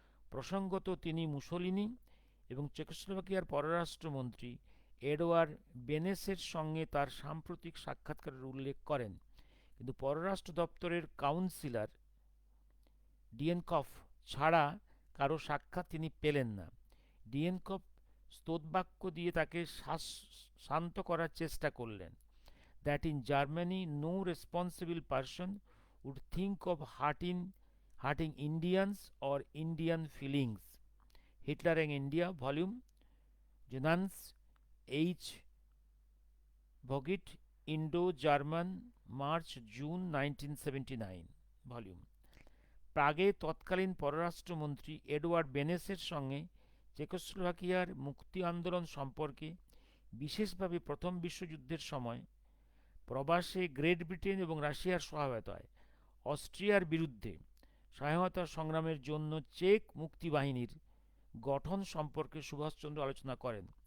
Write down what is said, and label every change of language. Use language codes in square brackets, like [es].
[bn] প্রসঙ্গত তিনি মুসোলিনি এবং চেকোস্লোভাকিয়ার পররাষ্ট্রমন্ত্রী এডওয়ার্ড বেনেসের সঙ্গে তার সাম্প্রতিক সাক্ষাৎকারের উল্লেখ করেন, কিন্তু পররাষ্ট্র দপ্তরের কাউন্সিলর ডিয়েনকফ ছাড়া কারো সাক্ষাৎ তিনি পেলেন না। ডিয়েনকফ স্তোত্রবাক্য দিয়ে তাকে শান্ত করার চেষ্টা করলেন, [en] that in Germany no responsible person would think of hurting Indians or Indian feelings. Hitler and India, volume Johannes H. Vogt, Indo-German, March-June 1979, volume. [bn] প্রাগে তৎকালীন পররাষ্ট্রমন্ত্রী এডওয়ার্ড বেনেসের সঙ্গে চেকোস্লোভাকিয়ার মুক্তি আন্দোলন সম্পর্কে, বিশেষভাবে প্রথম বিশ্বযুদ্ধের সময় প্রবাসে গ্রেট ব্রিটেন এবং রাশিয়ার সহায়তায় অস্ট্রিয়ার বিরুদ্ধে স্বাধীনতা সংগ্রামের জন্য চেক মুক্তিবাহিনীর গঠন সম্পর্কে সুভাষচন্দ্র আলোচনা করেন।